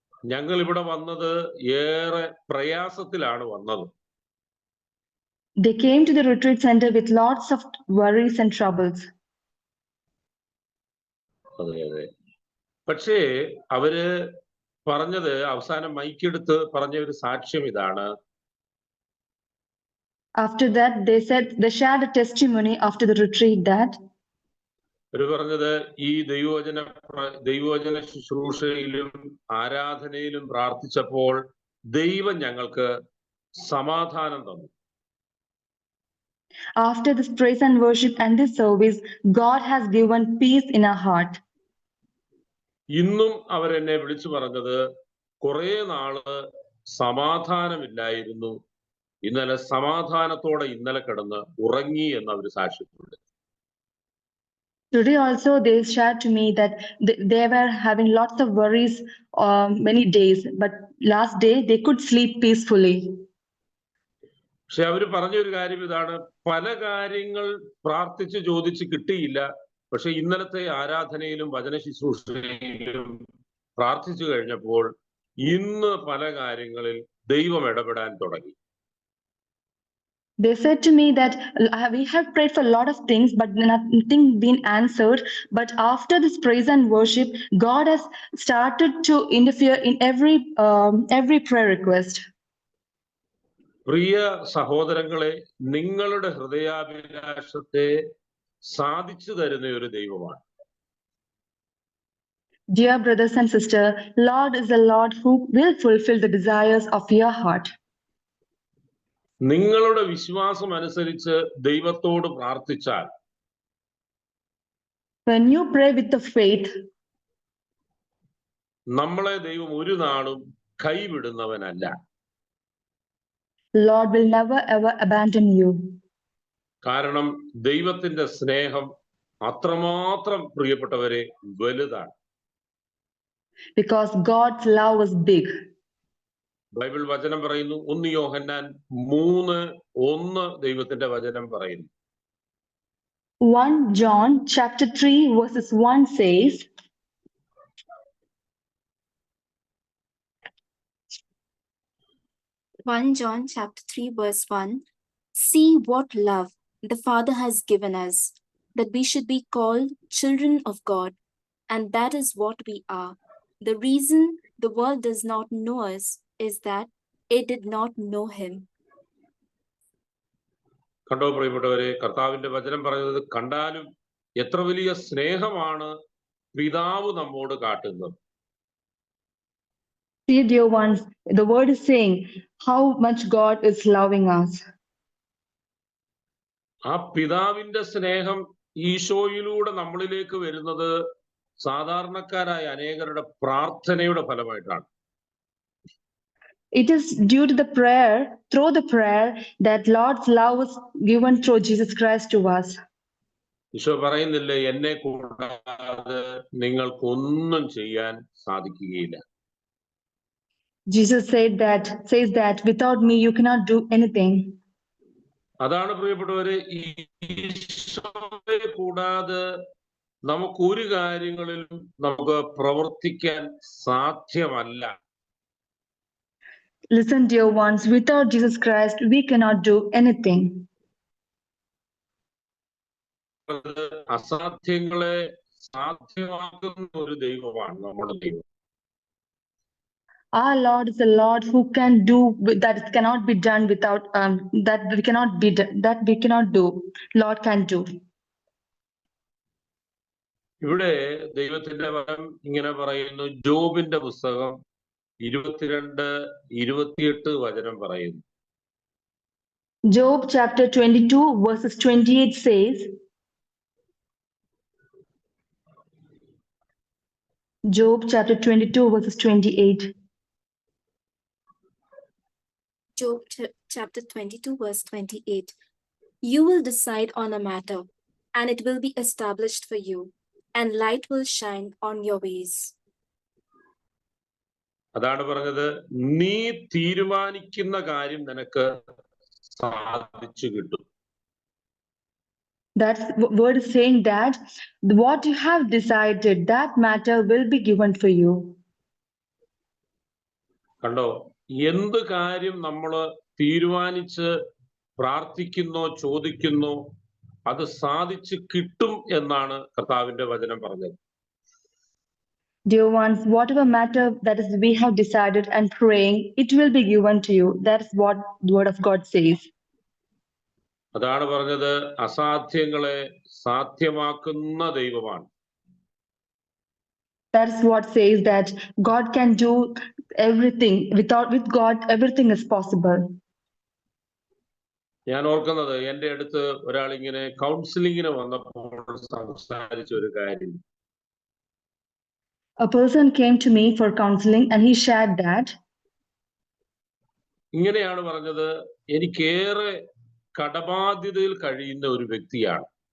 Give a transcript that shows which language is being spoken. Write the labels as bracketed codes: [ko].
[ml] ഞങ്ങൾ ഇവിടെ വന്നത് ഏറെ പ്രയാസത്തിലാണ് വന്നത്. [en] They came to the retreat center with lots of worries and troubles. [ml] അതെ അതെ. പക്ഷേ അവര് പറഞ്ഞത്, അവസാനം മൈക്കെടുത്ത് പറഞ്ഞ ഒരു സാക്ഷ്യം ഇതാണ്. [en] After that, they shared a testimony after the retreat that [ml] അവര് പറഞ്ഞത്, ഈ ദൈവവചന ശുശ്രൂഷയിലും ആരാധനയിലും പ്രാർത്ഥിച്ചപ്പോൾ ദൈവം ഞങ്ങൾക്ക് സമാധാനം തന്നു. [en] After this praise and worship and this service, God has given peace in our heart. [ml] ഇന്നും അവരെന്നെ വിളിച്ചു പറഞ്ഞത്, കുറെ നാള് സമാധാനമില്ലായിരുന്നു, ഇന്നലെ സമാധാനത്തോടെ ഇന്നലെ കിടന്ന് ഉറങ്ങി എന്ന് അവർ സാക്ഷ്യപ്പെടുത്തി. [en] Today also they shared to me that they were having lots of worries many days, but last day they could sleep peacefully. [ml] പക്ഷെ അവർ പറഞ്ഞൊരു കാര്യം ഇതാണ്, പല കാര്യങ്ങൾ പ്രാർത്ഥിച്ച് ചോദിച്ച് കിട്ടിയില്ല. പക്ഷെ ഇന്നലത്തെ ആരാധനയിലും വചന ശുശ്രൂഷയിലും പ്രാർത്ഥിച്ചു കഴിഞ്ഞപ്പോൾ ഇന്ന് പല കാര്യങ്ങളിൽ ദൈവം ഇടപെടാൻ തുടങ്ങി. [en] They said to me that we have prayed for a lot of things, but nothing been answered. But after this praise and worship, God has started to interfere in every prayer request. [ml] പ്രിയ സഹോദരങ്ങളെ, നിങ്ങളുടെ ഹൃദയാഭിലാഷത്തെ സാധിച്ചു തരുന്ന ഒരു ദൈവമാണ്. [en] Dear brothers and sisters, Lord is the Lord who will fulfill the desires of your heart. [ml] നിങ്ങളുടെ വിശ്വാസം അനുസരിച്ച് ദൈവത്തോട് പ്രാർത്ഥിച്ചാൽ, [en] when you pray with the faith, [ml] നമ്മളെ ദൈവം ഒരു നാളും കൈവിടുന്നവനല്ല. [en] Lord will never ever abandon you. [ml] കാരണം ദൈവത്തിന്റെ സ്നേഹം അത്രമാത്രം പ്രിയപ്പെട്ടവരെ വലുതാണ്. [en] Because God's love is big. [ml] Bible വചനം പറയുന്നു, 1 യോഹന്നാൻ 3:1 ദൈവത്തിന്റെ വചനം പറയുന്നു. [en] 1 John chapter 3 verses 1 says, John chapter 3 verse 1, see what love the Father has given us, that we should be called children of God, and that is what we are. The reason the world does not know us is that it did not know him. [ml] കണ്ടോ പ്രിയപ്പെട്ടവരെ, കർത്താവിന്റെ വചനം പറയുന്നത് കണ്ടാലും എത്ര വലിയ സ്നേഹമാണ് പിതാവ് നമ്മോട് കാട്ടുന്നത്. [en] see, dear ones, the word is saying how much God is loving us. [ml] ആ പിതാവിന്റെ സ്നേഹം ഈശോയിലൂടെ നമ്മളിലേക്ക് വരുന്നത് സാധാരണക്കാരായ അനേകരുടെ പ്രാർത്ഥനയുടെ ഫലമായിട്ടാണ്. [en] It is due to the prayer, through the prayer, that Lord's love was given through Jesus Christ to us. [ml] Isho പറയുന്നില്ലേ, എന്നെ കൂടാതെ നിങ്ങൾക്കൊന്നും ചെയ്യാൻ സാധിക്കുകയില്ല. [en] Jesus says that without me you cannot do anything. [ml] അതാണ് പ്രിയപ്പെട്ടവരെ, ഈശോയെ കൂടാതെ നമുക്കൊരു കാര്യങ്ങളിലും നമുക്ക് പ്രവർത്തിക്കാൻ സാധ്യമല്ല. [en] Listen, dear ones, without Jesus Christ we cannot do anything. [ml] അസാധ്യങ്ങളെ സാധ്യമാക്കുന്ന ഒരു ദൈവമാണ് നമ്മുടെ ദൈവം. [en] Our Lord is a Lord who can do that cannot be done without that we cannot do. Lord can do. [ml] ഇവിടെ ദൈവത്തിന്റെ വചനം ഇങ്ങനെ പറയുന്നു, ജോബിന്റെ പുസ്തകം 22-28 വചനം പറയുന്നു. [en] Job chapter 22 verses 28 says, Job chapter 22 verses 28. Job chapter 22 verse 28, you will decide on a matter, and it will be established for you, and light will shine on your ways. [ml] അതാണ് പറഞ്ഞത്, നീ തീരുമാനിക്കുന്ന കാര്യം നിനക്ക് സാധിച്ചു കിട്ടും. [en] That word is saying that what you have decided, that matter will be given for you. [ml] കണ്ടോ, എന്ത് കാര്യം നമ്മൾ തീരുമാനിച്ച് പ്രാർത്ഥിക്കുന്നോ ചോദിക്കുന്നോ അത് സാധിച്ചു കിട്ടും എന്നാണ് കർത്താവിന്റെ വചനം പറഞ്ഞത്. [en] Dear ones, whatever matter that is we have decided and praying, it will be given to you. That's what the word of God says. [ml] അതാണ് പറഞ്ഞത്, അസാധ്യങ്ങളെ സാധ്യമാക്കുന്ന ദൈവമാണ്. [en] That's what says that God can do everything. With God, everything is possible. [ml] ഞാൻ ഓർക്കുന്നത്, എൻ്റെ അടുത്ത് ഒരാൾ ഇങ്ങനെ കൗൺസിലിങ്ങിന് വന്നപ്പോൾ സംസാരിച്ച ഒരു കാര്യം. [en] A person came to me for counseling and he shared that [ml] ഇങ്ങനെയാണ് പറഞ്ഞത്, എനിക്കേറെ കടബാധ്യതയിൽ കഴിയുന്ന ഒരു വ്യക്തിയാണ്.